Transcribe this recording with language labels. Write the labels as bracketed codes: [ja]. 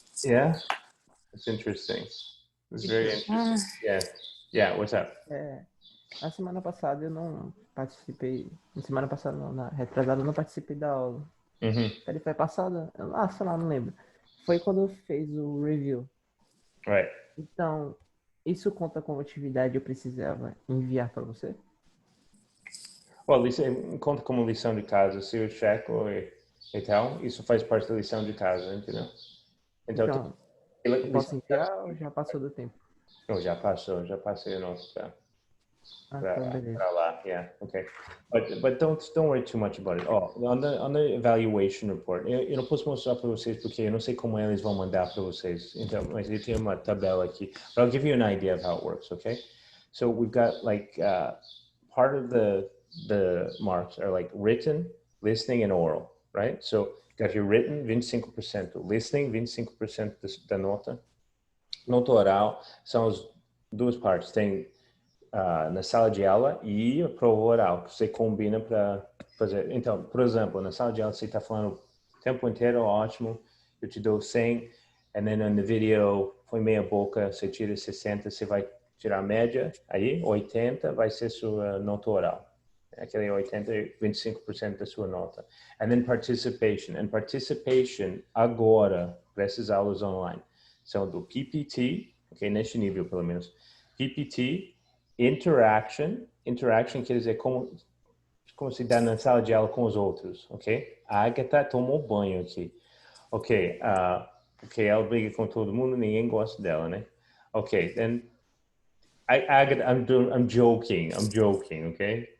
[en] Yeah, that's interesting. It's very interesting. Yeah, what's up? [pt] Na semana passada eu não participei. Na semana passada não, na retrasada eu não participei da aula. Ele foi passada? Sei lá, não lembro. Foi quando fez o review. [en] Right. [pt] Então, isso conta como atividade eu precisava enviar para você? Bom, conta como lição de casa. Se eu checo e tal, isso faz parte da lição de casa, entendeu? Então eu posso enviar ou já passou do tempo? Não, já passei o nosso Beleza. para lá, [en] yeah, okay. But don't worry too much about it. Oh, on the evaluation report, [pt] eu não posso mostrar para vocês porque eu não sei como eles vão mandar para vocês. Então, mas eu tenho uma tabela aqui. [en] But I'll give you an idea of how it works, okay? So we've got like part of the marks are like written, listening, and oral, right? So got your written, [pt] 25%, listening, 25% da nota. Nota oral são duas partes. Tem na sala de aula e a prova oral, que você combina para fazer. Então, por exemplo, na sala de aula você está falando o tempo inteiro, ótimo, eu te dou 100, [en] and then [pt] no vídeo foi meia boca, você tira 60, você vai tirar a média, aí 80 vai ser sua nota oral. Aquele 80, 25% da sua nota. [en] And then participation. And participation [pt] agora, para essas aulas online, são do PPT, ok, neste nível pelo menos. PPT, interaction quer dizer como se dá na sala de aula com os outros, ok? A Agatha tomou banho aqui. Ok, ok, ela briga com todo mundo, ninguém gosta dela, né? [en] Ok, then, Agatha, I'm joking, okay?